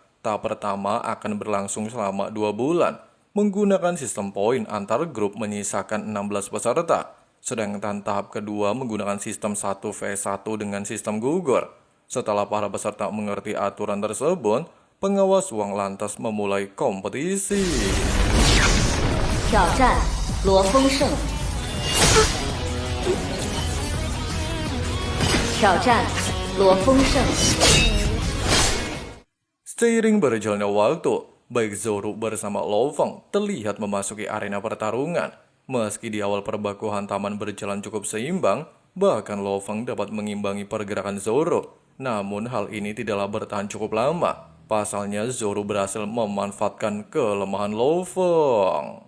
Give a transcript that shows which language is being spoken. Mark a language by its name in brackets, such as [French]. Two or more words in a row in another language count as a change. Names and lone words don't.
[Indonesian] Tahap pertama akan berlangsung selama 2 bulan, menggunakan sistem poin antar grup menyisakan 16 peserta. Sedangkan tahap kedua menggunakan sistem 1v1 dengan sistem gugur. Setelah para peserta mengerti aturan tersebut, pengawas Wang lantas memulai kompetisi. [Chinese] 挑战罗丰盛，挑战罗丰盛。 [Indonesian] Seiring berjalannya waktu, baik Zoro bersama Lo Feng terlihat memasuki arena pertarungan. Meski di awal perbaku hantaman berjalan cukup seimbang, bahkan Lo Feng dapat mengimbangi pergerakan Zoro. Namun hal ini tidaklah bertahan cukup lama. Pasalnya Zoro berhasil memanfaatkan kelemahan Lo Feng.